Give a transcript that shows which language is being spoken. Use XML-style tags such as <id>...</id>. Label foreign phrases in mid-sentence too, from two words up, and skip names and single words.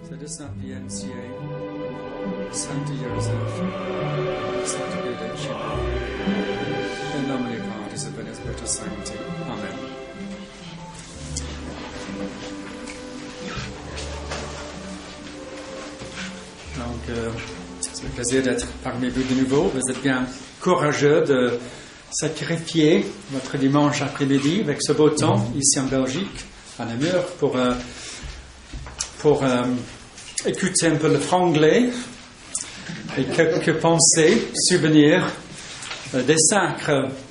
<la>sapientiae, Sancti Joseph, Sancti Benedicite, in nomine Patris et Filii Spiritus Sancti. Amen.</la> <fr>Donc, c'est un plaisir d'être parmi vous de nouveau. Vous êtes bien courageux de sacrifier votre dimanche après-midi avec ce beau temps ici en Belgique, à Namur, pour écouter un peu le franglais et quelques pensées, souvenirs des sacres.</fr>